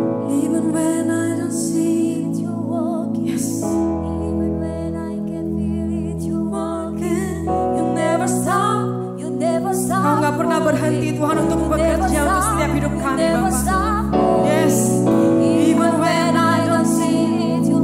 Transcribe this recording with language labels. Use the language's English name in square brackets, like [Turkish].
[English] Even when I don't see it, you're walking. Yes. Even when I can feel it, you're walking. You never stop, you never stop. [Indonesian] Kau gak pernah berhenti Tuhan untuk bekerja untuk setiap hidup kami Bapak. [English] Yes. Even when I don't see it, you're